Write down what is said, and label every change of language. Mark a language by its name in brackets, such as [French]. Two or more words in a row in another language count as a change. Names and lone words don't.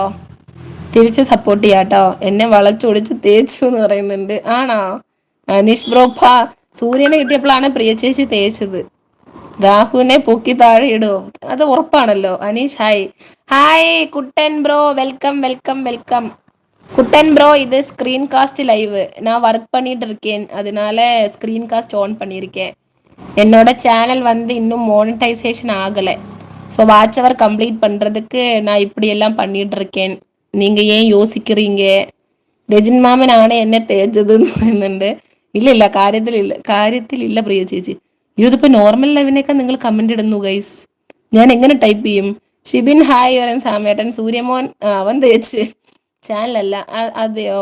[Malayalam] തിരിച്ച് സപ്പോർട്ട് ചെയ്യാട്ടോ. എന്നെ വളച്ചൊടിച്ച് തേച്ചു എന്ന് പറയുന്നുണ്ട്. ആണോ? അനീഷ് ബ്രോ സൂര്യനെ കിട്ടിയപ്പോഴാണ് പ്രിയ ചേച്ചി തേച്ചത്. രാഹുവിനെ പൊക്കി താഴെ ഇടോ, അത് ഉറപ്പാണല്ലോ. അനീഷ് ഹായ്. ഹായ് കുട്ടൻ ബ്രോ, [English] welcome welcome welcome. [Tamil] குட்டன் ப்ரோ, இது [English] screen cast live. [Tamil] நான் ஒர்க் பண்ணிட்டு இருக்கேன், அதனால [English] screen cast on [Tamil] பண்ணியிருக்கேன். என்னோட சேனல் வந்து இன்னும் மோனடைசேஷன் ஆகலை. [English] so watch hour complete [Tamil] பண்ணுறதுக்கு நான் இப்படியெல்லாம் பண்ணிட்டு இருக்கேன். நீங்கள் ஏன் யோசிக்கிறீங்க? [Malayalam] രജിൻ മാമനാണ് എന്നെ തേച്ചത് എന്ന് പറയുന്നുണ്ട്. ഇല്ല ഇല്ല, കാര്യത്തിലില്ല പ്രിയ ചേച്ചി. ഇതിപ്പോൾ നോർമൽ ലൈവിനേക്കാൾ നിങ്ങൾ കമന്റ് ഇടുന്നു ഗൈസ്. ഞാൻ എങ്ങനെ ടൈപ്പ് ചെയ്യും? ഷിബിൻ ഹായ് പറയാൻ സാമേട്ടൻ. സൂര്യമോൻ അവൻ തേച്ച് ചാനലല്ല. അതെയോ?